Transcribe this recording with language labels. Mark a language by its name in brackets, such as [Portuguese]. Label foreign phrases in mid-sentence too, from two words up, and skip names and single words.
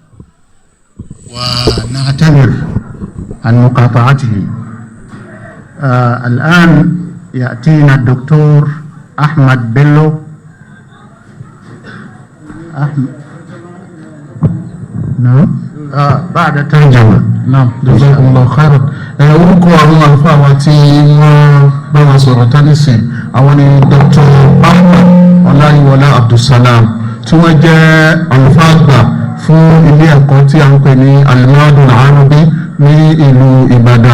[Arabic] ونعتذر عن مقاطعته. الآن يأتينا الدكتور أحمد بيلو. نعم بعد الترجمة. نعم جزاكم الله خيرا. [Yoruba] orúkọ àwọn àlùfáà wa tí wọ́n bá wa sọ̀rọ̀ tánìsìn àwọn ni Dr. Ahmed Ọláyíwọlá Abdulsalam tí wọ́n jẹ́ àlùfáà àgbà fún ilé ẹ̀kọ́ tí a ń pè ní DaaRu-NA'IM ní ìlú Ìbàdàn.